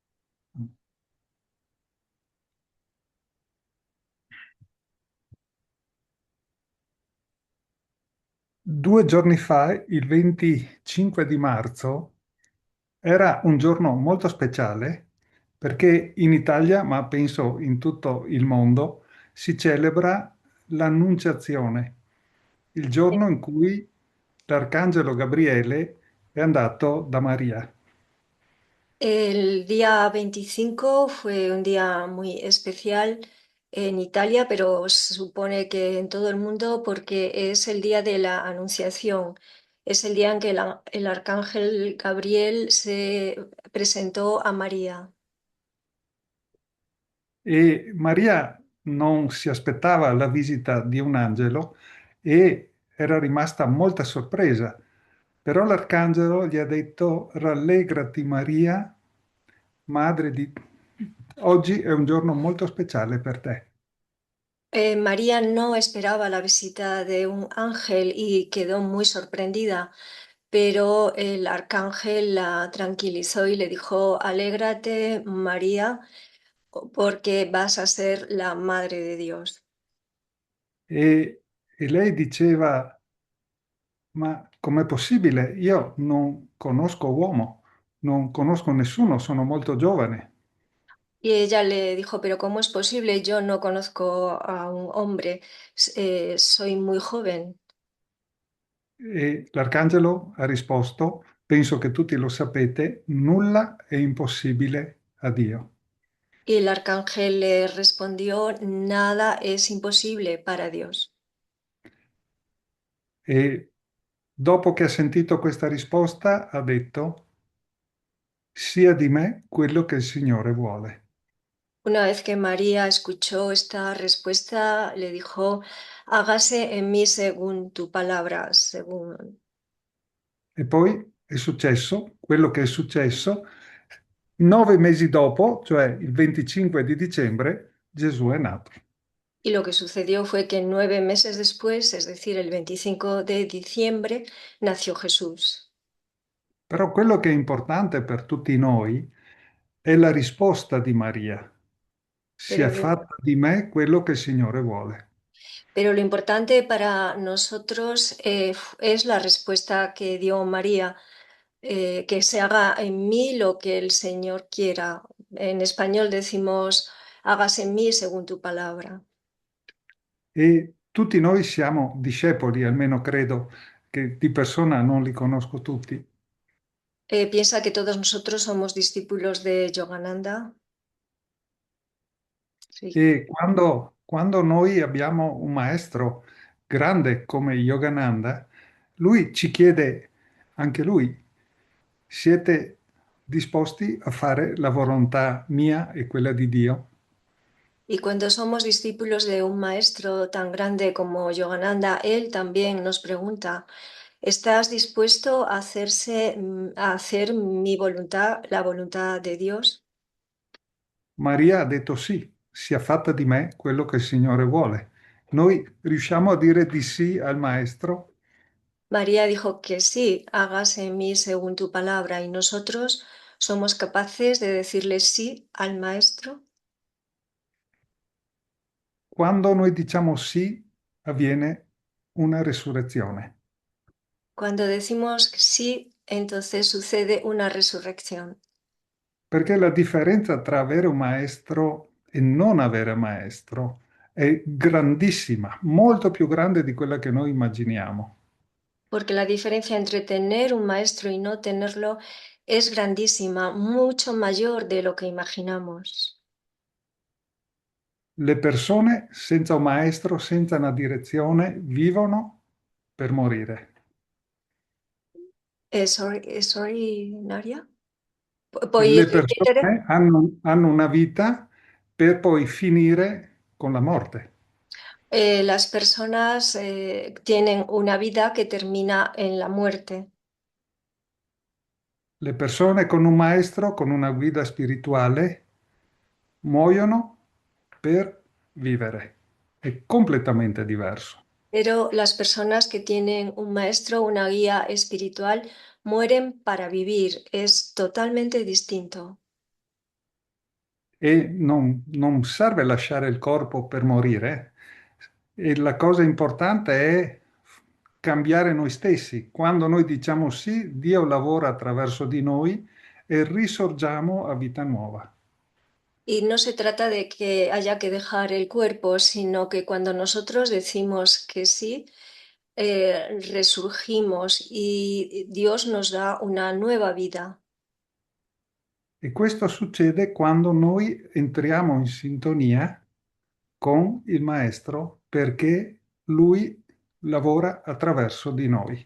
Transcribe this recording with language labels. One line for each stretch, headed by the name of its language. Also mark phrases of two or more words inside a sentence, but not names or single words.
Italian: 2 giorni fa, il 25 di marzo, era un giorno molto speciale perché in Italia, ma penso in tutto il mondo, si celebra l'Annunciazione, il giorno in cui l'Arcangelo Gabriele è andato da Maria.
Spanish: El día 25 fue un día muy especial en Italia, pero se supone que en todo el mundo porque es el día de la Anunciación. Es el día en que el arcángel Gabriel se presentó a María.
Italian: E Maria non si aspettava la visita di un angelo e era rimasta molto sorpresa. Però l'arcangelo gli ha detto: Rallegrati Maria, madre di... Oggi è un giorno molto speciale per te.
Spanish: María no esperaba la visita de un ángel y quedó muy sorprendida, pero el arcángel la tranquilizó y le dijo, Alégrate, María, porque vas a ser la madre de Dios.
Italian: E lei diceva: Ma com'è possibile? Io non conosco uomo, non conosco nessuno, sono molto giovane.
Spanish: Y ella le dijo, pero ¿cómo es posible? Yo no conozco a un hombre, soy muy joven.
Italian: E l'arcangelo ha risposto: Penso che tutti lo sapete, nulla è impossibile a Dio.
Spanish: Y el arcángel le respondió, nada es imposible para Dios.
Italian: E dopo che ha sentito questa risposta, ha detto: Sia di me quello che il Signore vuole.
Spanish: Una vez que María escuchó esta respuesta, le dijo, hágase en mí según tu palabra, según...
Italian: E poi è successo quello che è successo. 9 mesi dopo, cioè il 25 di dicembre, Gesù è nato.
Spanish: Y lo que sucedió fue que 9 meses después, es decir, el 25 de diciembre, nació Jesús.
Italian: Però quello che è importante per tutti noi è la risposta di Maria. Sia
Spanish: Pero
Italian: fatta di me quello che il Signore vuole.
Spanish: Pero lo importante para nosotros es la respuesta que dio María, que se haga en mí lo que el Señor quiera. En español decimos, hágase en mí según tu palabra.
Italian: E tutti noi siamo discepoli, almeno credo che di persona non li conosco tutti.
Spanish: Piensa que todos nosotros somos discípulos de Yogananda. Sí.
Italian: E quando noi abbiamo un maestro grande come Yogananda, lui ci chiede, anche lui, siete disposti a fare la volontà mia e quella di Dio?
Spanish: Y cuando somos discípulos de un maestro tan grande como Yogananda, él también nos pregunta, ¿estás dispuesto a a hacer mi voluntad, la voluntad de Dios?
Italian: Maria ha detto sì, sia fatta di me quello che il Signore vuole. Noi riusciamo a dire di sì al maestro
Spanish: María dijo que sí, hágase en mí según tu palabra, y nosotros somos capaces de decirle sí al maestro.
Italian: quando noi diciamo sì, avviene una resurrezione.
Spanish: Cuando decimos sí, entonces sucede una resurrección.
Italian: Perché la differenza tra avere un maestro e non avere maestro è grandissima, molto più grande di quella che noi immaginiamo.
Spanish: Porque la diferencia entre tener un maestro y no tenerlo es grandísima, mucho mayor de lo que imaginamos.
Italian: Le persone senza un maestro, senza una direzione, vivono per morire.
English: Sorry, Naria?
Italian: Puoi Le ripetere? persone hanno una vita per poi finire con la morte.
Spanish: Las personas tienen una vida que termina en la muerte.
Italian: Le persone con un maestro, con una guida spirituale, muoiono per vivere. È completamente diverso.
Spanish: Pero las personas que tienen un maestro, una guía espiritual, mueren para vivir. Es totalmente distinto.
Italian: E non serve lasciare il corpo per morire. E la cosa importante è cambiare noi stessi. Quando noi diciamo sì, Dio lavora attraverso di noi e risorgiamo a vita nuova.
Spanish: Y no se trata de que haya que dejar el cuerpo, sino que cuando nosotros decimos que sí, resurgimos y Dios nos da una nueva vida.
Italian: E questo succede quando noi entriamo in sintonia con il Maestro perché Lui lavora attraverso di noi.